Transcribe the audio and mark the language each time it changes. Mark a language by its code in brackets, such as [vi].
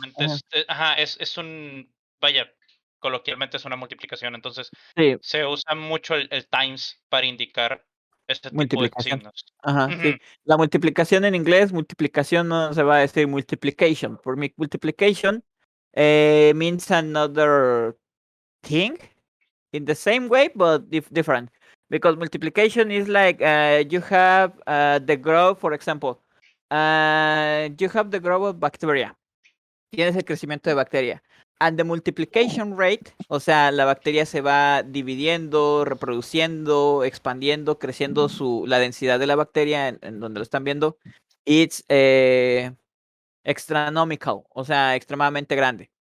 [es] generalmente es un, vaya, coloquialmente es una multiplicación, entonces Sí, se usa mucho el times para indicar este tipo de multiplicación. signos. Ajá, sí. Ujú. La multiplicación en inglés, multiplicación no se va a decir multiplication. Por mi [en] multiplication means another thing in the same way, but different. Because multiplication is like you have the growth, for example, you have the growth of bacteria. [es] Tienes el crecimiento de bacteria. [en] And the multiplication rate, [es] o sea, la bacteria se va dividiendo, reproduciendo, expandiendo, creciendo la densidad de la bacteria en donde lo están viendo. [en] It's extranomical, [es] o sea, extremadamente grande.